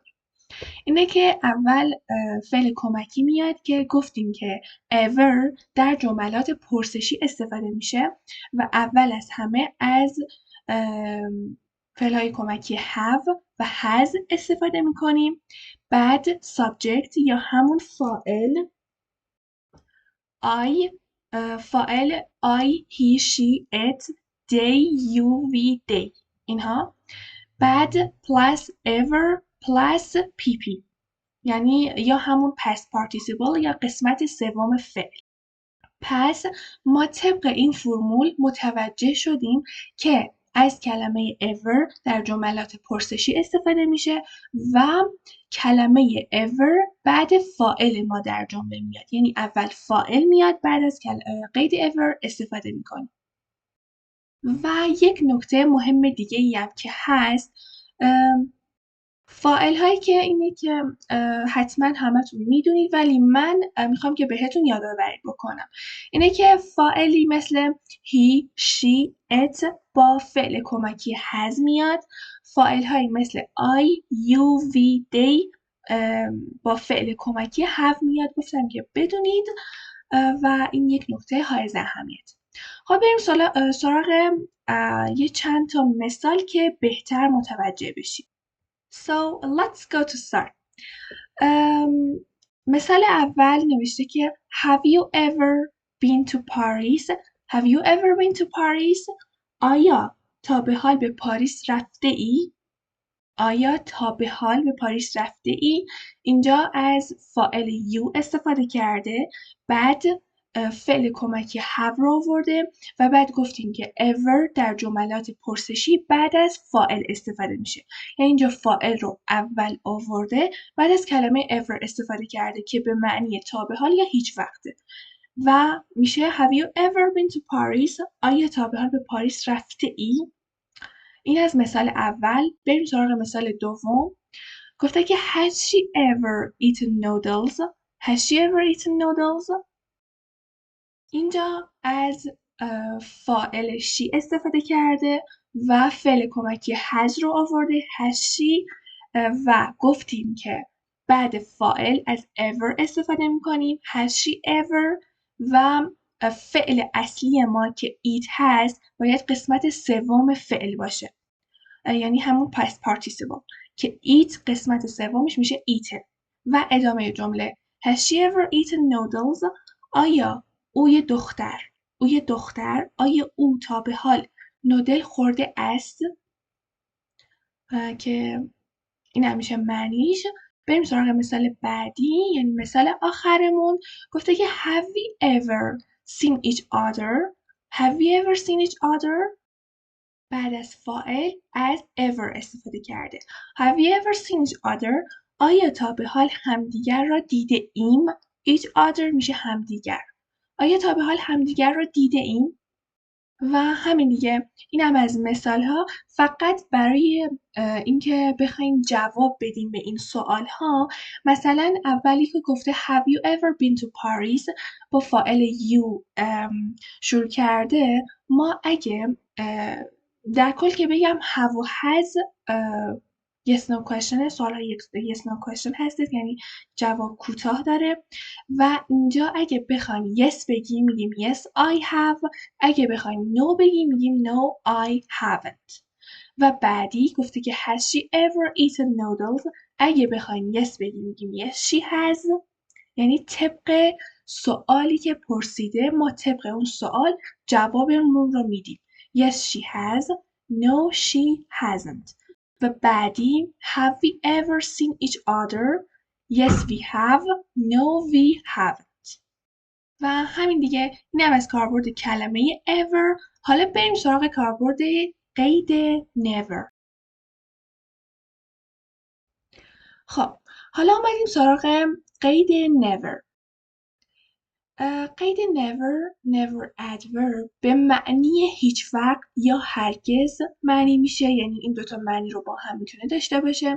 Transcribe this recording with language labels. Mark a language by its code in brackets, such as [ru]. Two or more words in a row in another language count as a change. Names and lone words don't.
[fa] اینه که اول فعل کمکی میاد که گفتیم که ever در جملات پرسشی استفاده میشه و اول از همه از فعل‌های کمکی have و has استفاده میکنیم. بعد subject یا همون فاعل فاعل [en] I, he, she, it, they, you, we, they [fa] اینها. بعد [en] plus ever plus pp [fa] یعنی یا همون [en] past participle [fa] یا قسمت سوم فعل. پس ما طبق این فرمول متوجه شدیم که از کلمه ever در جملات پرسشی استفاده میشه و کلمه ever بعد فاعل ما در جمله میاد، یعنی اول فاعل میاد بعد از قید ever استفاده میکنیم. و یک نکته مهم دیگه ای هم که هست فاعل هایی که اینه که حتما همتون میدونید ولی من میخوام که بهتون یادآوری بکنم. اینه که فاعلی مثل [en] he, she, it [fa] با فعل کمکی has میاد. فاعل هایی مثل [en] I, you, we, they [fa] با فعل کمکی have میاد. گفتم که بدونید و این یک نکته حائز اهمیت. خب بریم سراغ یه چند تا مثال که بهتر متوجه بشید. [en] So let's go to start. [fa] مثال اول نوشته که [en] Have you ever been to Paris? Have you ever been to Paris? [fa] آیا تا به حال به پاریس رفته ای؟ آیا تا به حال به پاریس رفته ای؟ اینجا از فاعل you استفاده کرده، بعد فعل کمکی have رو آورده و بعد گفتیم که ever در جملات پرسشی بعد از فاعل استفاده میشه. یعنی اینجا فاعل رو اول آورده بعد از کلمه ever استفاده کرده که به معنی تا به حال یا هیچ وقته و میشه [en] Have you ever been to Paris? [fa] آیا تا به حال به پاریس رفته ای؟ این از مثال اول. بریم سراغ مثال دوم. گفته که [en] Has she ever eaten noodles? Has she ever eaten noodles? [fa] اینجا از فاعل she استفاده کرده و فعل کمکی has رو آورده [en] has she [fa] و گفتیم که بعد فاعل از ever استفاده میکنیم [en] has she ever [fa] و فعل اصلی ما که eat هست باید قسمت سوم فعل باشه، یعنی همون [en] past participle [fa] که eat قسمت سومش میشه eaten. و ادامه جمله [en] Has she ever eaten noodles? [fa] آیا آیا او تا به حال نودل خورده است؟ که این هم میشه معنیش. بریم سراغ مثال بعدی، یعنی مثال آخرمون. گفته که [en] Have we ever seen each other? Have you ever seen each other؟ [fa] بعد از فاعل از ever استفاده کرده. [en] Have you ever seen each other؟ [fa] آیا تا به حال همدیگر را دیده ایم؟ [en] each other [fa] میشه همدیگر. آیا تا به حال همدیگر را دیده ایم؟ و همین دیگه. این هم از مثال ها. فقط برای اینکه بخوایم جواب بدیم به این سوال ها، مثلا اولی که گفته [en] have you ever been to Paris [fa] با فاعل you شروع کرده، ما اگه در کل که بگم have و has [en] yes no question، [fa] سوال های [en] yes no question [fa] هستید، یعنی جواب کوتاه داره. و اینجا اگه بخوایم yes بگیم میگیم [en] yes I have، [fa] اگه بخوایم no بگیم میگیم [en] no I haven't. [fa] و بعدی گفته که [en] has she ever eaten noodles؟ [fa] اگه بخوایم yes بگیم میگیم [en] yes she has، [fa] یعنی طبق سوالی که پرسیده ما طبق اون سوال جوابمون رو میدیم. [en] Yes she has، no she hasn't. [fa] و بعدی [en] have we ever seen each other؟ Yes we have، no we haven't. [fa] و همین دیگه. این هم از کاربرد کلمه ever. حالا بریم سراغ کاربرد قید never. خب حالا اومدیم سراغ قید never. قید [en] never adverb [fa] به معنی هیچ وقت یا هرگز معنی میشه، یعنی این دوتا معنی رو با هم میتونه داشته باشه.